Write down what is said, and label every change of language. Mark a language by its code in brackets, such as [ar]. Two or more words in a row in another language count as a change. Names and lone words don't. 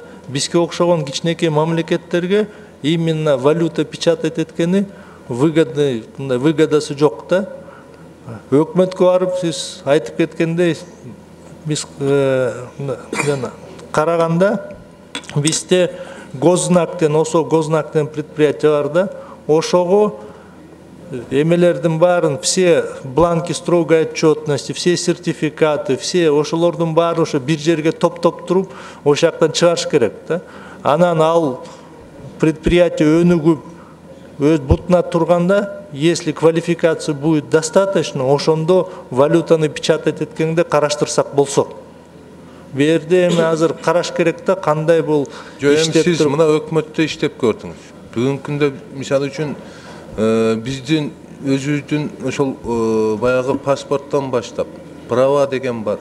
[ky] Бизге окшогон кичинекей мамлекеттерге именно [ru] валюта печатать [ky] эткени выгодасы жок да. Өкмөткө барып сиз айтып кеткендей, биз караганда бизде Гознактен, ошо Гознактен предприятие бар да, ошого эмелердин баарын, [ru] все бланки строгой отчетности, все сертификаты, все [ky] ошолордун баары ошо бир жерге топтоп туруп, ошол жактан чыгарыш керек да. Анан ал предприятие өнүгүп, өз бутуна турганда, [ru] если квалификация будет достаточно, [ky] ошондо валютаны печатать эткенде караштырсак болсо. Берде эми азыр караш керек да, кандай бул иштеп туруп. Сиз мына өкмөттө иштеп көрдүңүз. Бүгүнкү күндө мисалы үчүн биздин өзүбүздүн ошол баягы паспорттон баштап права деген бар.